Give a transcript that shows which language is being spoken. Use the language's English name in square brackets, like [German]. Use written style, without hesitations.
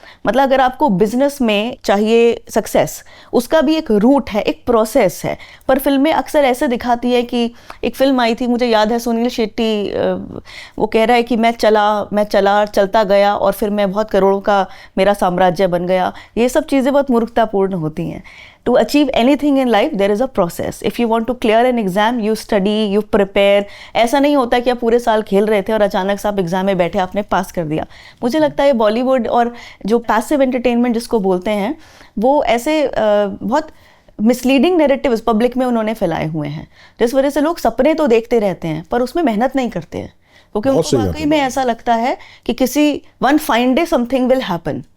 [Hindi] मतलब अगर आपको बिजनेस में चाहिए सक्सेस, उसका भी एक रूट है, एक प्रोसेस है। पर फिल्में अक्सर ऐसे दिखाती है कि एक फिल्म आई थी, मुझे याद है, सुनील शेट्टी, वो कह रहा है कि मैं चलता गया और फिर मैं बहुत करोड़ों का मेरा साम्राज्य बन गया। ये सब चीज़ें बहुत मूर्खतापूर्ण होती हैं। [English] To achieve anything in life, there is a process. If you want to clear an exam, you study, you prepare. [Hindi] ऐसा नहीं होता कि आप पूरे साल खेल रहे थे और अचानक से आप एग्जाम में बैठे, आपने पास कर दिया। मुझे लगता है बॉलीवुड और जो पैसिव एंटरटेनमेंट जिसको बोलते हैं, वो ऐसे बहुत मिसलीडिंग नैरेटिव्स पब्लिक में उन्होंने फैलाए हुए हैं, जिस वजह से लोग सपने तो देखते रहते हैं पर उसमें मेहनत नहीं करते हैं, क्योंकि उनको वाकई में ऐसा लगता है कि किसी [English] One fine day something will happen.